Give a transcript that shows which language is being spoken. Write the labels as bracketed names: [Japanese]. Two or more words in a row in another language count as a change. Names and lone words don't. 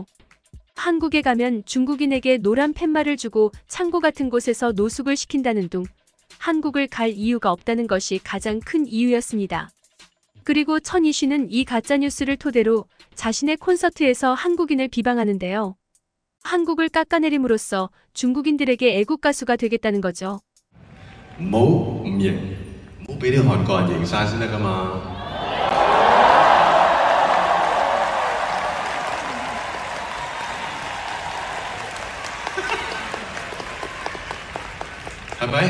[Korean] 한국에 가면 중국인에게 노란 팻말을 주고 창고 같은 곳에서 노숙을 시킨다는 둥 한국을 갈 이유가 없다는 것이 가장 큰 이유였습니다. 그리고 천이쉬는 이 가짜뉴스를 토대로 자신의 콘서트에서 한국인을 비방하는데요. 한국을 깎아내림으로써 중국인들에게 애국 가수가 되겠다는 거죠. [Cantonese] 唔好唔型，唔好俾啲韓國人型晒先得㗎嘛。係咪？